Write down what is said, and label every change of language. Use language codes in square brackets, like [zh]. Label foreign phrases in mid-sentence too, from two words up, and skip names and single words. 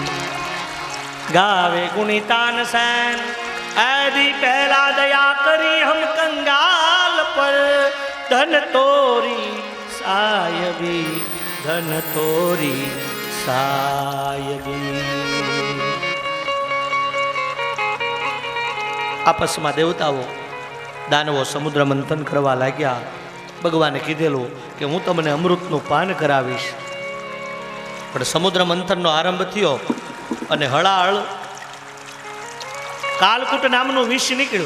[hi] गावे गुणितान सैन आदि पहला दया करी हम कंगाल पर, धन तोरी सायबी, धन तोरी सायबी. [gu] આપસમાં દેવતાઓ દાનવો સમુદ્ર મંથન કરવા લાગ્યા. ભગવાને કીધેલું કે હું તમને અમૃતનું પાન કરાવીશ. પણ સમુદ્ર મંથનનો આરંભ થયો અને હળાહળ કાલકૂટ નામનું વિષ નીકળ્યું.